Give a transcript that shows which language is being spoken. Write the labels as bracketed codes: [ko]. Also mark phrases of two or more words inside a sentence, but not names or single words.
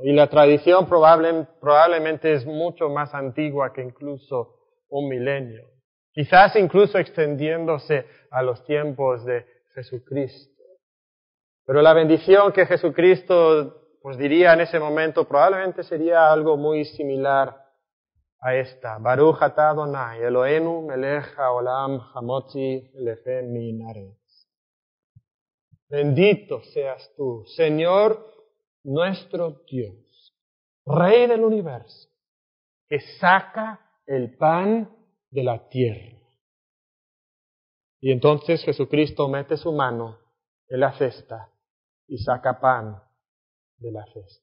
[es] Y la tradición probablemente es mucho más antigua que incluso un milenio. Quizás incluso extendiéndose a los tiempos de Jesucristo. Pero la bendición que Jesucristo diría en ese momento probablemente sería algo muy similar a esta. [he] ברוך אתה אדוני אלוהינו מלך העולם המוציא לחם מן הארץ. [es] Bendito seas tú, Señor nuestro Dios, Rey del universo, que saca el pan de la tierra. Y entonces Jesucristo mete su mano en la cesta y saca pan de la cesta.